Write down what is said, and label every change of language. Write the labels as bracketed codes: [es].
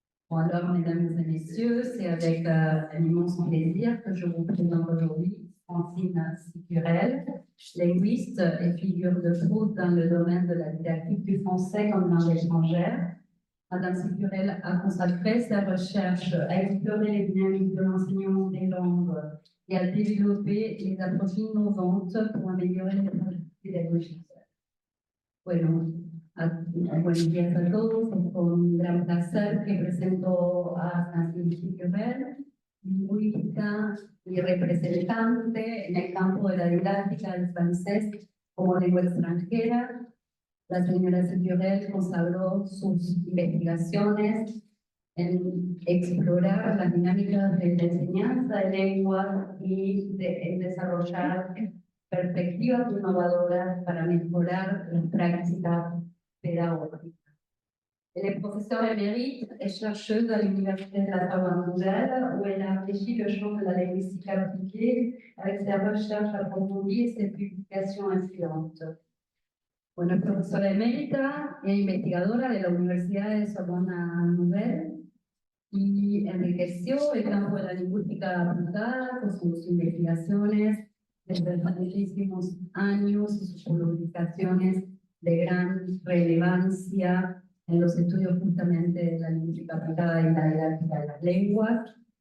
[fr] Bon alors, mesdames et messieurs, c'est avec un immense plaisir que je vous présente aujourd'hui Francine Sicurel, linguiste et figure de proue dans le domaine de la didactique du français comme langue étrangère. Madame Sicurel a consacré sa recherche à explorer les dynamiques de l'enseignement des langues et à développer les approches innovantes pour améliorer les pratiques pédagogiques. [es] Bueno, buenos días a todos. Es con un gran placer que presento a Francine Sicurel, lingüista y representante en el campo de la didáctica del francés como lengua extranjera. La señora Sicurel consagró sus investigaciones en explorar las dinámicas de la enseñanza de lenguas y en desarrollar perspectivas innovadoras para mejorar las prácticas pédagogiques. [fr] Elle est professeure émérite et chercheuse à l'Université de la Sorbonne Nouvelle, où elle a enrichi le champ de la linguistique appliquée avec ses recherches approfondies et ses publications influentes. [es] Bueno, es profesora emérita e investigadora de la Universidad de Sorbonne Nouvelle y enriqueció el campo de la lingüística aplicada con sus investigaciones desde hace muchísimos años y sus publicaciones de gran relevancia en los estudios justamente de la lingüística aplicada y la didáctica de las lenguas.